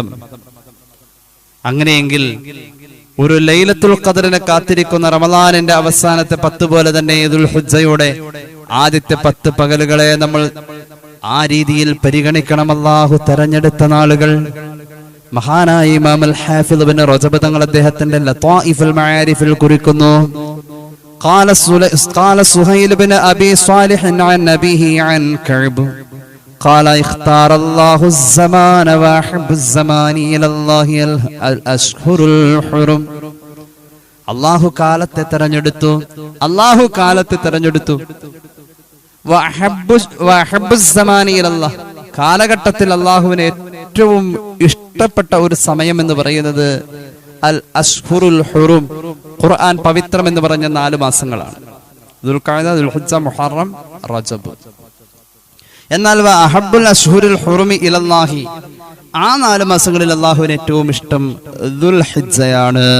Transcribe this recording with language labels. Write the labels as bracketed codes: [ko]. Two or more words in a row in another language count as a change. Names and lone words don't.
[ml] അങ്ങനെയെങ്കിൽ ഒരു ലൈലത്തുൽ ഖദറിനെ കാത്തിരിക്കുന്ന റമദാനിന്റെ അവസാനത്തെ 10 പോലെ തന്നെ ദുൽഹിജ്ജയുടെ ആദ്യത്തെ 10 പകലുകളെ നമ്മൾ ആ രീതിയിൽ പരിഗണിക്കണം. അല്ലാഹു തെരഞ്ഞെടുത്ത നാളുകൾ. മഹാനായ ഇമാം അൽ ഹാഫിദ് ഇബ്നു റജബ് തങ്ങൾ അദ്ദേഹത്തിന്റെ ലതായിഫുൽ മആരിഫിൽ കുറിക്കുന്നു. [ar] قال سهيل بن أبي صالح عن نبيه عن كعب قال اختار الله الزمان واحب الزمان إلى الله الأشهر الحرم. [ml] അല്ലാഹു കാലത്തെ തെരഞ്ഞെടുത്തു, അല്ലാഹു കാലത്തെ തെരഞ്ഞെടുത്തു. [ar] വഹബ്ബു الزمان إلى الله, [ml] കാലഘട്ടത്തിൽ അല്ലാഹുവിന് ഏറ്റവും ഇഷ്ടപ്പെട്ട ഒരു സമയം എന്ന് പറയുന്നത് [ar] الأشهر الحرم, [ml] ഖുർആൻ പവിത്രം എന്ന് പറഞ്ഞ 4 മാസങ്ങളാണ്. ദുൽഖഅദ, ദുൽഹിജ്ജ, മുഹറം, റജബ്. എന്നാൽ [ar] وأحب الأشهر الحرم إلى الله, [ml] ആ 4 മാസങ്ങളിൽ അല്ലാഹുവിന് ഏറ്റവും ഇഷ്ടം ദുൽഹിജ്ജയാണ്.